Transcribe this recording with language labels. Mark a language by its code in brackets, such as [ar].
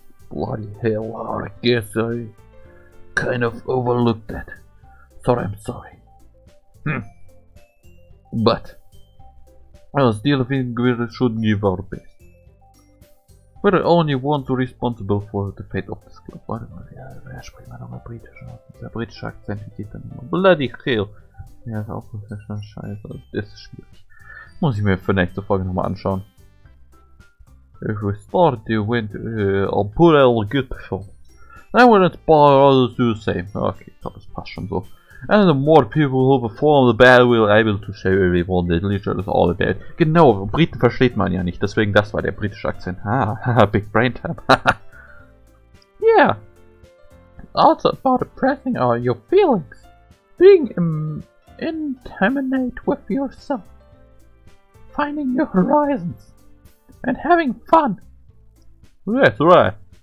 [en] Bloody hell, I guess I kind of overlooked that. Sorry, I'm sorry. But I still think we should give our best. We're the only ones responsible for the fate of this club. [de] Warte mal, wer spricht mal nochmal britisch? Der britische Akzent, wie geht dann nochmal? [en] Bloody hell. [de] Ja, ist auch schon scheiße. Das ist schwierig. Muss ich mir für nächste Folge nochmal anschauen. [en] If we start the event, I'll put out a good performance. Then we'll inspire others to do the same. [de] Okay, ich glaube, das passt schon so. [en] And the more people who perform, the better we'll be able to show everyone that literature is all about. [de] Genau, Briten versteht man ja nicht, deswegen das war der britische Akzent. [en] Big brain time. Yeah. Also about expressing your feelings. Being intimate with yourself. Finding new horizons. And having fun. That's right.